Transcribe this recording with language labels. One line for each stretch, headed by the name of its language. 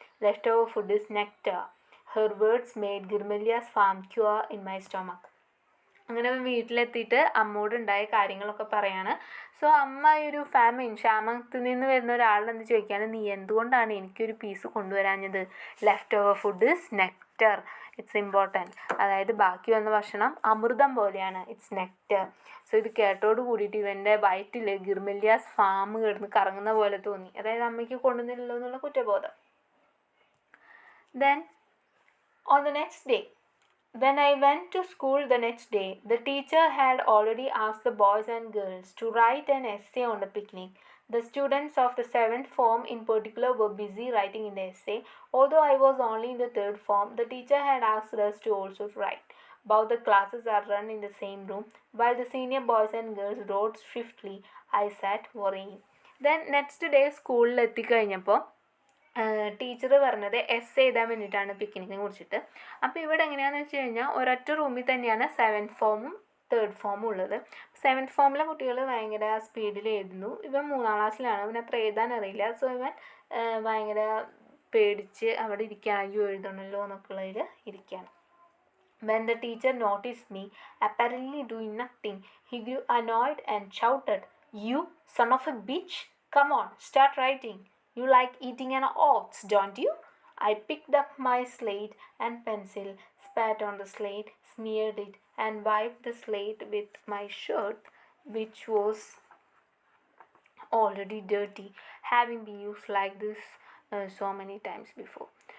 English: Leftover food is nectar. Her words made Girmalya's farm cure in my stomach.
Malayalam: അങ്ങനെ വീട്ടിലെത്തിയിട്ട് അമ്മോടുണ്ടായ കാര്യങ്ങളൊക്കെ പറയാണ്. So അമ്മ ഒരു ക്ഷാമത്തിൽ നിന്ന് വരുന്ന ഒരാളെന്ന് ചോദിക്കുകയാണ്, നീ എന്തുകൊണ്ടാണ് എനിക്കൊരു piece കൊണ്ടുവരാഞ്ഞത്?
English: Left over food is nectar. It's important.
Malayalam: അതായത് ബാക്കി വന്ന ഭക്ഷണം അമൃതം പോലെയാണ്.
English: It's nectar.
Malayalam: സോ ഇത് കേട്ടോട് കൂടിയിട്ട് ഇവൻ്റെ വയറ്റിൽ ഗിർമല്യാസ് ഫാം കിടന്ന് കറങ്ങുന്ന പോലെ തോന്നി. അതായത് അമ്മയ്ക്ക് കൊണ്ടുവന്നില്ലല്ലോ എന്നുള്ള കുറ്റബോധം.
English: Then on the next day, when I went to school the next day, the teacher had already asked the boys and girls to write an essay on the picnic. The students of the 7th form in particular were busy writing in the essay. Although I was only in the 3rd form, the teacher had asked us to also write. Both the classes are run in the same room. While the senior boys and girls wrote swiftly, I sat worrying. Then next day
Malayalam: സ്കൂളിൽ എത്തിക്കഴിഞ്ഞപ്പോൾ teacher പറഞ്ഞത് S എഴുതാൻ വേണ്ടിയിട്ടാണ് പിക്നിക്കിനെ കുറിച്ചിട്ട്. അപ്പോൾ ഇവിടെ എങ്ങനെയാണെന്ന് വെച്ച് കഴിഞ്ഞാൽ ഒരൊറ്റ റൂമിൽ തന്നെയാണ് 7th ഫോമും 3rd ഫോമും ഉള്ളത്. 7th ഫോമിലെ കുട്ടികൾ ഭയങ്കര സ്പീഡിൽ എഴുതുന്നു. ഇവൻ 3ാം ക്ലാസ്സിലാണ്. അവന് അത്ര എഴുതാൻ അറിയില്ല. സോ ഇവൻ ഭയങ്കര പേടിച്ച് അവിടെ ഇരിക്കുകയാണ്. അയ്യോ എഴുതണമല്ലോ എന്നൊക്കെയുള്ളതിൽ ഇരിക്കുകയാണ്.
English: When the teacher noticed me apparently doing nothing, he grew annoyed and shouted, "You son of a bitch! Come on, start writing. You like eating an oats, don't you?" I picked up my slate and pencil, spat on the slate, smeared it, and wiped the slate with my shirt, which was already dirty, having been used like this so many times before.